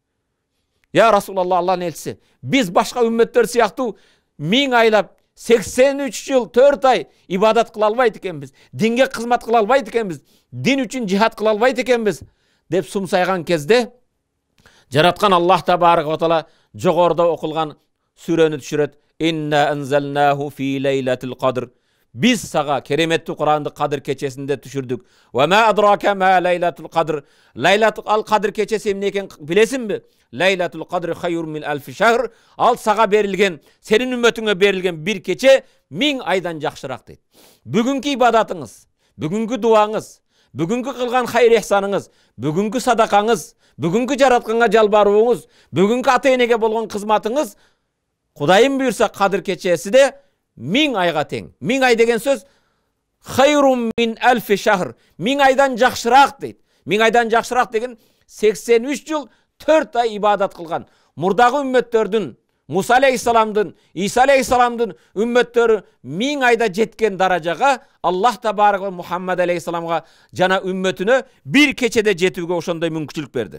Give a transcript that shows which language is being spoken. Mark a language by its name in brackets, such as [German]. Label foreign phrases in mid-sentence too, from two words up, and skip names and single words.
[Arabic] "يا رسول الله, [Kyrgyz] Аллахнын элчиси, биз башка үммөттөр сыяктуу 1000 айлап 83 жыл 4 ай ибадат кыла албайт экенбиз, динге кызмат кыла албайт экенбиз, дин үчүн жихад кыла албайт экенбиз" деп сумсайган кезде жараткан [Arabic] الله تبارك وتعالى [Kyrgyz] жогоруда окулган сүрөнү түшүрөт. [Arabic] "إنا أنزلناه في ليلة القدر." [Kyrgyz] Biz sağa keremеттүү Куранды Кадыр кечесинде түшүрдүк. [Arabic] وما أدراك ما ليلة القدر. ليلة القدر [Kyrgyz] кечеси эмне экен билесиңби? [Arabic] ليلة القدر خير من ألف شهر. [Kyrgyz] Ал сага берилген, сенин үммөтүңө берилген bir кече 1000 айдан жакшыраак дейт. Бүгүнкү ибадатыңыз, бүгүнкү дуаңыз, бүгүнкү кылган хайыр ихсаныңыз, бүгүнкү садакаңыз, бүгүнкү жаратканга жалбарууңуз, бүгүнкү ата-энеге болгон кызматыңыз Кудайым буйрса Кадыр кечесиде 1000 айга тең. 1000 ай деген сөз [Arabic] خير من ألف شهر. [Kyrgyz] 1000 айдан жакшыраак дейт. 1000 айдан жакшыраак деген 83 жыл 4 ай ибадат кылган. Мурдагы үммөттөрдүн, Муса алейхиссаламдын, Иса алейхиссаламдын үммөттөрү 1000 айда жеткен даражага [Arabic] الله تبارك [Kyrgyz] ва Мухаммад алейхиссаламга жана үммөтүнө bir кечеде жетүүгө ошондой мүмкүнчүлүк берди.